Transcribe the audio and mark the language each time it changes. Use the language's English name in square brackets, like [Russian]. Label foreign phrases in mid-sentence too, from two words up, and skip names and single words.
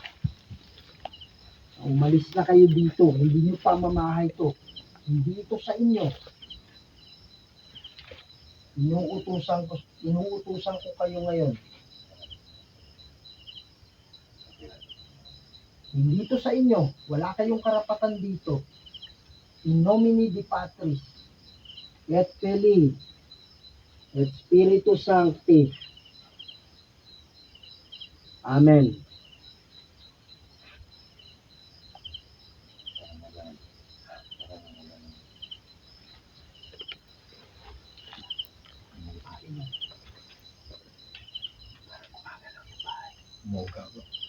[Filipino] Umalis na kayo dito, hindi nyo pa mamahay to. Hindi ito sa inyo. Inuutusan ko kayo ngayon. Hindi ito sa inyo. Wala kayong karapatan dito. [Latin] In nomine di Patris, et Filii, et Spiritus Sancti. Amen. [Filipino] Moga ba?